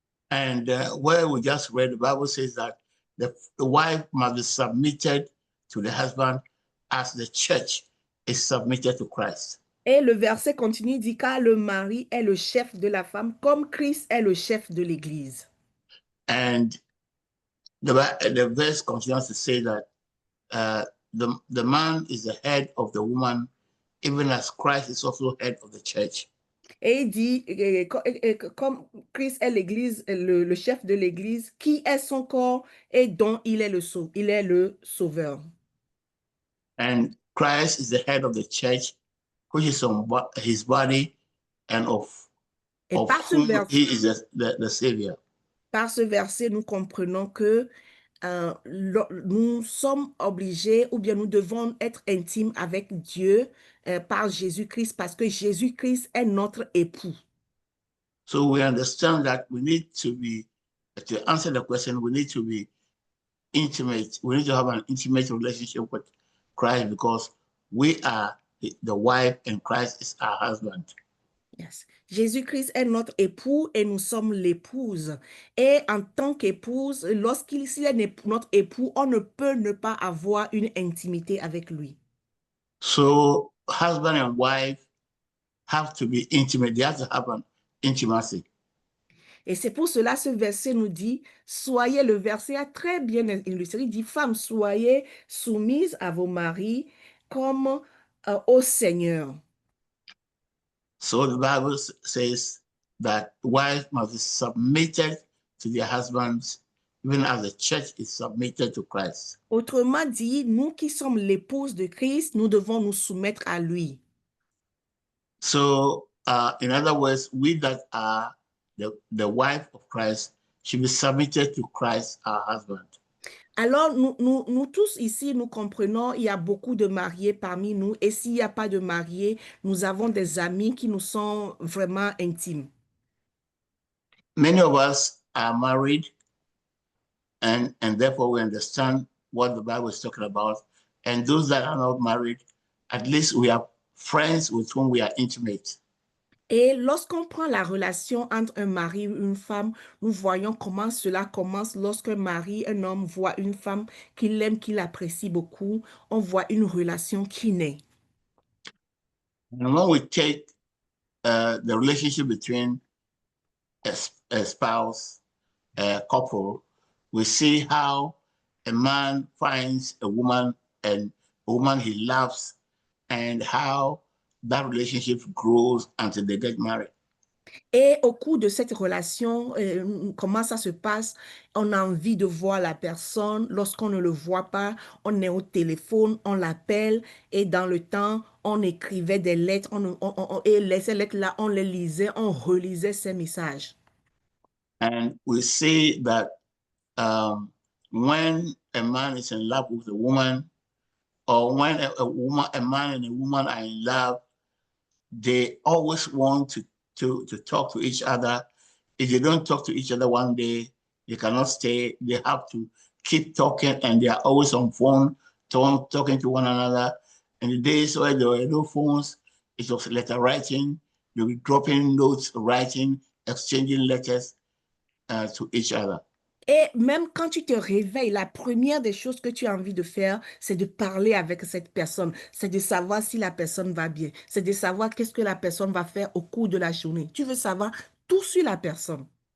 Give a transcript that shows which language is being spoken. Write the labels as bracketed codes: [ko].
[en] And where we just read, the Bible says that the wife must be submitted to the husband as the church is submitted to Christ. [fr] Et le verset continue, dit car le mari est le chef de la femme comme Christ est le chef de l'Église. [en] And the verse continues to say that the man is the head of the woman, even as Christ is also head of the church. [fr] Et il dit, comme Christ est l'Église, le chef de l'Église, qui est son corps et dont il est le sauveur. [en] And Christ is the head of the church, which is on his body, and of whom he is the Savior. [fr] Par ce verset, nous comprenons que nous sommes obligés ou bien nous devons être intimes avec Dieu par Jésus-Christ parce que Jésus-Christ est notre époux. [en] So we understand that we need to answer the question, we need to be intimate. We need to have an intimate relationship with Christ because we are the wife and Christ is our husband. Yes. [fr] Jésus-Christ est notre époux et nous sommes l'épouse. Et en tant qu'épouse, lorsqu'il est notre époux, on ne peut ne pas avoir une intimité avec lui. [en] So husband and wife have to be intimate. They have to have an intimacy. [fr] Et c'est pour cela ce verset nous dit, le verset a très bien illustré, il dit, femmes, soyez soumises à vos maris comme au Seigneur. [en] So the Bible says that wives must be submitted to their husbands, even as the church is submitted to Christ. [fr] Autrement dit, nous qui sommes l'épouse de Christ, nous devons nous soumettre à lui. [en] So, in other words, we that are the wife of Christ should be submitted to Christ, our husband. [fr] Alors, nous tous ici, nous comprenons, il y a beaucoup de mariés parmi nous. Et s'il n'y a pas de mariés, nous avons des amis qui nous sont vraiment intimes. [en] Many of us are married, and therefore we understand what the Bible is talking about. And those that are not married, at least we have friends with whom we are intimate. [fr] Et lorsqu'on prend la relation entre un mari et une femme, nous voyons comment cela commence lorsqu'un mari, un homme voit une femme qu'il aime, qu'il apprécie beaucoup. On voit une relation qui naît. [en] And when we take the relationship between a spouse, a couple, we see how a man finds a woman and a woman he loves and how that relationship grows until they get married. [fr] Et au cours de cette relation, comment ça se passe? On a envie de voir la personne. Lorsqu'on ne le voit pas, on est au téléphone, on l'appelle. Et dans le temps, on écrivait des lettres. Et ces lettres-là, on les lisait, on relisait ces messages. [en] And we see that when a man is in love with a woman, or when a man and a woman are in love, they always want to talk to each other. If they don't talk to each other one day, they cannot stay. They have to keep talking, and they are always on phone, talking to one another. In the days where there were no phones, it was letter writing. They were dropping notes, writing, exchanging letters to each other. [fr] Et même quand tu te réveilles, la première des choses que tu as envie de faire, c'est de parler avec cette personne. C'est de savoir si la personne va bien. C'est de savoir qu'est-ce que la personne va faire au cours de la journée. Tu veux savoir tout sur la personne.